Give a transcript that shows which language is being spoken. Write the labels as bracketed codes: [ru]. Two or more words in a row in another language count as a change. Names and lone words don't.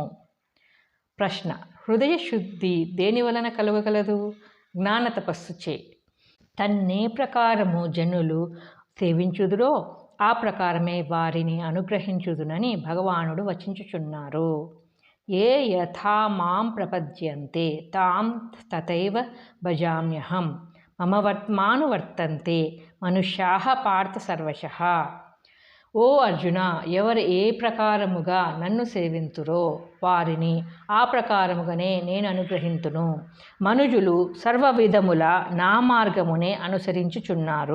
[te] ప్రశ్న: హృదయ శుద్ధి దేని వలన కలుగగలదు? జ్ఞాన తపస్సుచే. తన్నే ప్రకారము జనులు సేవించుదురో ఆ ప్రకారమే వారిని అనుగ్రహించుదునని భగవానుడు వచించుచున్నారు. [sa] ఏ యథా మాం ప్రపద్యంతే తాం తథైవ భజామ్యహం మమ వర్త్మానువర్తంతే మనుష్యాః పార్థ సర్వశః. [te] ఓ అర్జున, ఎవరు ఏ ప్రకారముగా నన్ను సేవింతురో వారిని ఆ ప్రకారముగానే నేను అనుగ్రహింతును. మనుజులు సర్వవిధముల నా మార్గమునే అనుసరించుచున్నారు.